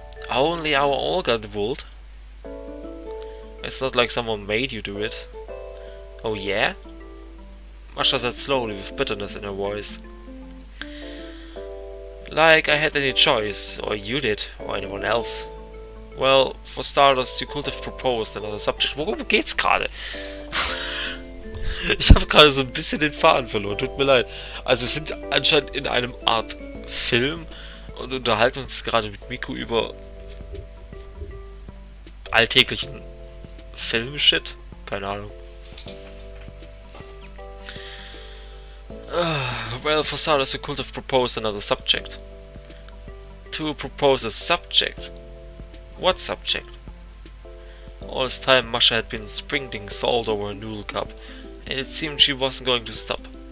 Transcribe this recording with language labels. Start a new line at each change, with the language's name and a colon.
English: Only our Olga involved? It's not like someone made you do it. Oh yeah? Masha said slowly with bitterness in her voice. Like I had any choice, or you did, or anyone else. Well, for starters, you could have proposed another subject.
German: Worum geht's gerade? Ich habe gerade so ein bisschen den Faden verloren, tut mir leid. Also wir sind anscheinend in einem Art Film und unterhalten uns gerade mit Miku über alltäglichen Film-Shit. Keine Ahnung.
English: Well, for starters, you could have proposed another subject. To propose a subject? What subject? All this time, Masha had been sprinkling salt over her noodle cup, and it seemed she wasn't going to stop.